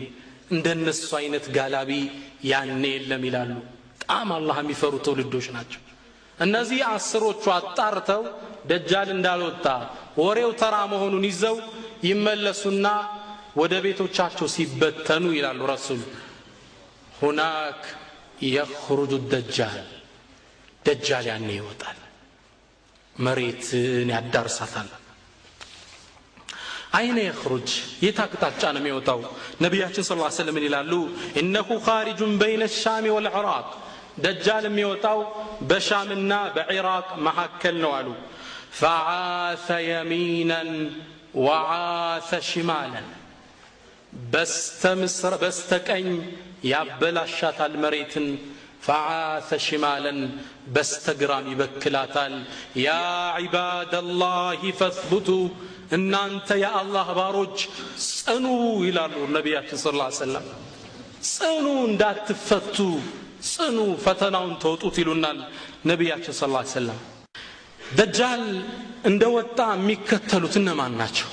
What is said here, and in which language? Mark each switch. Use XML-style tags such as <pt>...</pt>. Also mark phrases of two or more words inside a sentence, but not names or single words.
<am>እንደነሱ አይነት ጋላቢ ያኔ የለም ይላሉ። በጣም አላህ የሚፈሩ ትውልዶች ናቸው እነዚህ 10ዎቹ። አጣርተው ደጃል እንዳልወጣ ወሬው ተራ መሆኑን ይዘው ይመለሱና ወደ ቤቶቻቸው ሲበተኑ ይላሉ ረሱል</am> <ar>هناك يخرج الدجال</ar> <am>ደጃል ያኔ ይወጣል፣ መሬትን ያዳርሳታል።</am> <ar>أين يخرج</ar> <am>የታቅጣጫ ነው የሚወጣው? ነብያችን</am> <ar>صلى الله عليه وسلم</ar> <am>ይላሉ</am> <ar>انه خارج بين الشام والعراق፣</ar> <am>ደጃል የሚወጣው በሻምና በኢራቅ መካከል ነው አሉ።</am> <ar>فعاث يمينا وعاث شمالا،</ar> <am>በስተቀኝ ያበላሻታል መሬትን።</am> <ar>فعاث شمالا</ar> <am>በስተግራም ይበክላታል።</am> <ar>يا عباد الله فاثبتوا،</ar> <am>እናንተ የአላህ ባሮች ጽኑ ይላሉ ነብያችን</am> <ar>صلى الله عليه وسلم።</ar> <am>ጽኑ እንዳትፈቱ፣ ጽኑ ፈተናውን ተወጡት ይሉናል ነብያችን</am> <ar>صلى الله عليه وسلم።</ar> <am>ደጃል እንደወጣ የሚከተሉት እነማን ናቸው?</am>